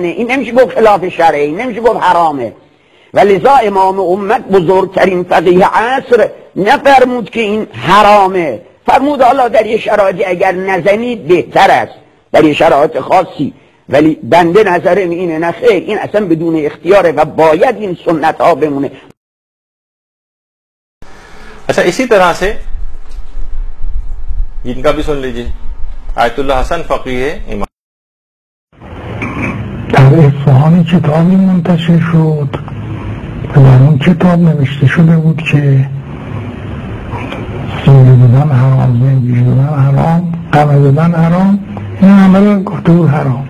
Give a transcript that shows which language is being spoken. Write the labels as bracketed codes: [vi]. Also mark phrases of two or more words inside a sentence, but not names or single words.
[fa] این نمیشه گفت خلاف شرعه، این نمیشه گفت حرامه. و لذا امام امت بزرگترین فقیه عصر نفرمود که این حرامه، فرمود حالا در یه شرایطی اگر نزنید بهتر است، در یه شرایط خاصی. ولی بنده نظرم اینه نه خیر، این اصلا بدون اختیاره و باید این سنت ها بمونه. [hi] अच्छा, इसी तरह से इनका भी सुन लीजिए। आयतुल्लाह हसन फकीह इमाम। [fa] در اصفهان کتابی منتشر شد و در اون کتاب نوشته شده بود که سینه بودن حرام، زنجیر بودن حرام، قمه بودن حرام، این عمل گفته بود حرام.